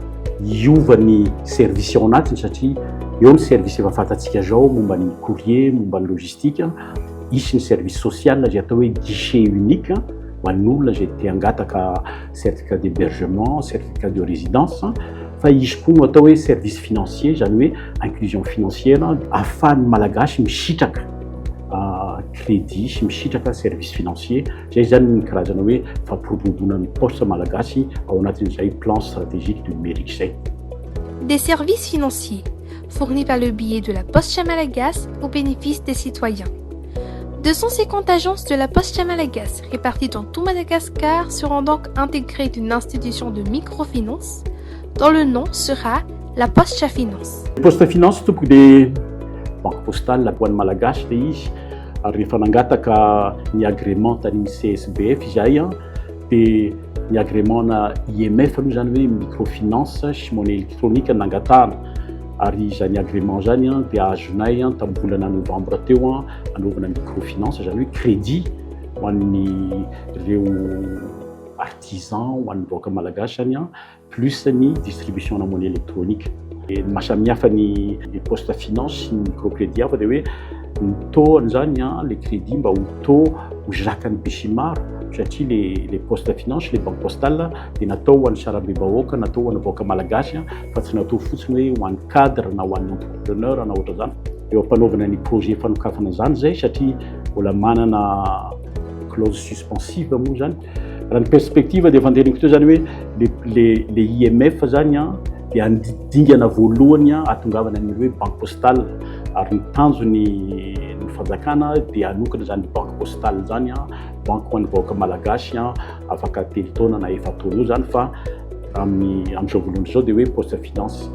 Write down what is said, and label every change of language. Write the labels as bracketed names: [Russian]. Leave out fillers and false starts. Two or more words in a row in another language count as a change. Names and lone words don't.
[Malagasy] Iova ny service ao anatiny satria eo ny service efa fantatsika zao momba ny courrier, momba ny logistique, isy ny [French] service social [Malagasy] zay atao hoe [French] guichet unique [Malagasy] ho an'olona zay te hangataka [French] certificat d'hébergement, certificat de résidence, [Malagasy] fa izy koa no atao hoe [French] service financier [Malagasy] zany hoe [French] inclusion financière [Malagasy] ahafahan'ny malagasy misitraka crédit sy misitraka [French] service financier. [Malagasy] Zay zany ny karazana hoe fampirobodona ny poste malagasy ao anatin'izay [French] plan stratégique du numérique [Malagasy] zay. [French] Des services financiers fournis par le biais de la Poste Malagasy au bénéfice des citoyens. 250 agences de la Poste Malagasy réparties dans tout Madagascar seront donc intégrées d'une institution de microfinance dont le nom sera la Poste Finance. [Malagasy] La Poste Finance tompoko dia [French] banque postale [Malagasy] ho an'ny malagasy dia izy ary rehefa nangataka ny agrément tany CSBF izay dia ny agrément na IMF aloha zany hoe microfinance sy [French] monnaie électronique [Malagasy] nangatahana ary zany agrément zany dia azonay tamin'ny volana novembre teo anaovana microfinance zany hoe crédit ho an'ny ireo artisan ho an'ny vahoaka malagasy zany plus ny distribution na [French] monnaie électronique. [Malagasy] Mahasamihafa ny poste finance sy ny microcrédit hafa dia hoe ny taux zany le crédit mba ho taux ho zakany be sy maro satria [French] les postes finance, les banques postales [Malagasy] dia natao ho an'ny sarabe bahoaka, natao ho an'ny vahoaka malagasy fa tsy natao fotsiny hoe ho an'ny cadre na ho an'ny entrepreneur na ohatra zany. Eo ampanaovana ny projet fanokafana zany zay satria mbola manana [French] clause suspensive [Malagasy] moa zany. Raha ny perspective dia fandehaniko teo zany hoe le IMF zany dia andingana voalohany atongavana ny hoe [French] banque postale [Malagasy] ary ny tanjony ny fanjakana dia anokana zany [French] banque postale [Malagasy] zany banque ho an'ny vahoaka malagasy afaka 3 taona na 4 taona eo zany fa amin'izao voalohany zao dia hoe poste finance.